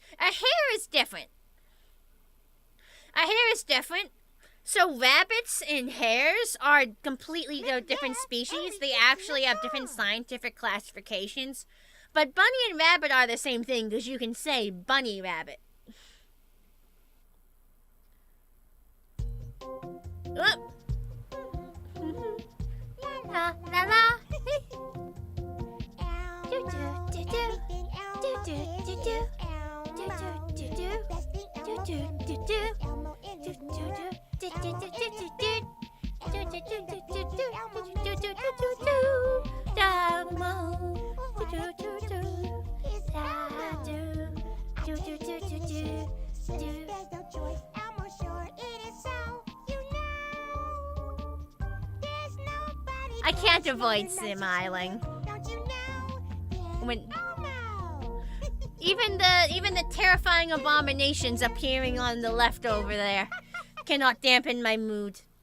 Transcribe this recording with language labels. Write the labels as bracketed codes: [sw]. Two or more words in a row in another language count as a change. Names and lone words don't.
[en] A hare is different. A hare is different. So rabbits and hares are completely different species. They actually have different scientific classifications. But bunny and rabbit are the same thing because you can say bunny rabbit. Oh. La la la. Do do do do. Do do do do. Do do do do. Do do do do. Do do do. Do do do do do do. Do do do do do do. Do do do do do. Elmo. Do do do do. Da do. Do do do do do. Since there's no choice, Elmo sure it is so. You know, there's nobody. I can't avoid smiling. Don't you know? When even the terrifying abominations appearing on the left over there cannot dampen my mood.